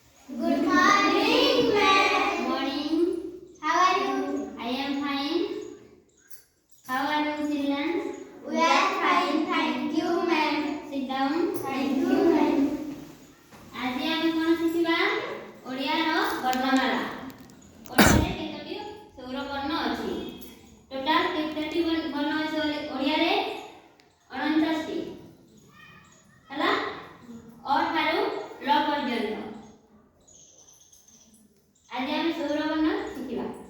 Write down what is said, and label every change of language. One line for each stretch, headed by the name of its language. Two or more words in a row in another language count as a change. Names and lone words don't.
English: Good morning, ma'am. Morning. How are you? I am fine. How are you, children? We are fine, thank you, ma'am. Sit down. Thank you, ma'am.
Odia: ଆଜି ଆମେ କ'ଣ ଶିଖିବା? ଓଡ଼ିଆର ବର୍ଣ୍ଣମାଳା। ଓଡ଼ିଆରେ କେତୋଟି ସ୍ୱରବର୍ଣ୍ଣ ଅଛି? ଟୋଟାଲ କେତୋଟି ବର୍ଣ୍ଣ ଅଛି ଓଡ଼ିଆରେ? 49ଟି। ହେଲା? ଅ ଠାରୁ ଲ ପର୍ଯ୍ୟନ୍ତ। ଆଜି ଆମେ ସ୍ୱରବର୍ଣ୍ଣ ଶିଖିବା।